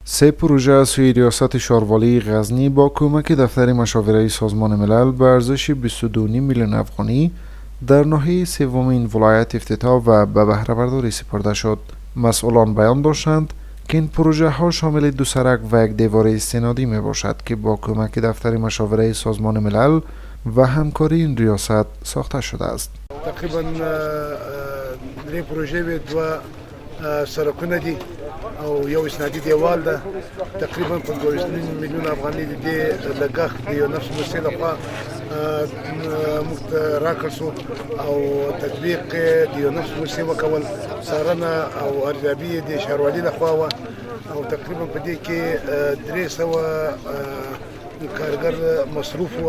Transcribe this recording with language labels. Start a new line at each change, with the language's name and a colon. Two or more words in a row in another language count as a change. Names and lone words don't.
Persian: سه پروژه از سوی ریاست شاروالی غزنی با کمک دفتر مشاوره سازمان ملل به ارزش 22.5 میلیون افغانی در ناحیه سومین ولایت افتتاح و به بهره برداری سپرده شد. مسئولان بیان داشتند که این پروژه ها شامل 2 سرک و 1 دیوار استنادی می باشد که با کمک دفتر مشاوره سازمان ملل و همکاری این ریاست ساخته شده است.
Pashto: تقریبا درې پروژې وې، 2 سرکونه دي او یو اسنادي دیوال ده. تقریبا 15 میلیون افغانۍ د دې لګښت د یو نفس موسسې لخوا موږ ته راکړل شو او تطبیق د یو نفس موسسې وکول، څارنه او ارزیابي یې د ښاروالي لخوا وه او تقریبا په دې کې 300 کارګر مصروف و.